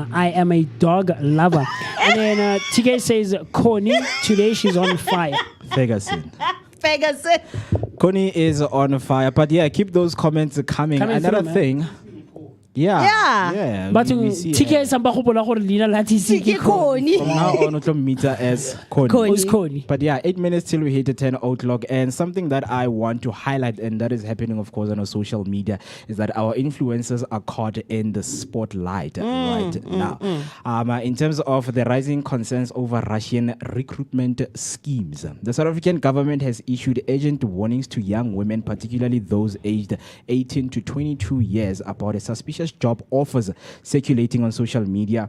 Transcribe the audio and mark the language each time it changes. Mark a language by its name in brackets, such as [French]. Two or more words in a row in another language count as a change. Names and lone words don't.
[English] I am a dog lover. And then TK says, Connie, today she's on fire. Ferguson. Ferguson. Connie is on fire. But yeah, keep those comments coming. Another through, thing. Yeah. But we see [Tswana] TK samba gopola gore leina la TC ke Connie. [English] from now on, we can meet her as Connie. Who's Connie? But yeah, 8 minutes till we hit the 10 o'clock. And something that I want to highlight, and that is happening, of course, on our social media, is that our influencers are caught in the spotlight right now. In terms of the rising concerns over Russian recruitment schemes, the South African government has issued urgent warnings to young women, particularly those aged 18 to 22 years, about a suspicious job offers circulating on social media.